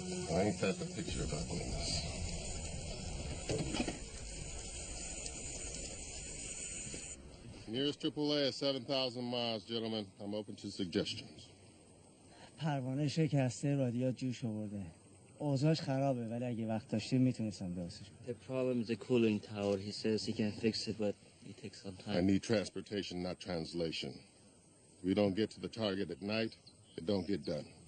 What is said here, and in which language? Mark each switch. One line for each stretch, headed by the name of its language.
English: Ain't that the picture of ugliness? Nearest AAA is 7,000 miles, gentlemen. I'm open to suggestions.
Persian: پروانه شکسته، رادیات جوش آورده. اوضاعش خرابه ولی اگه وقت داشتیم میتونستم درستش کنم.
English: The problem is the cooling tower. He says he can fix it, but it takes some time. I need transportation, not translation. If we don't get to the target at night, it don't get done.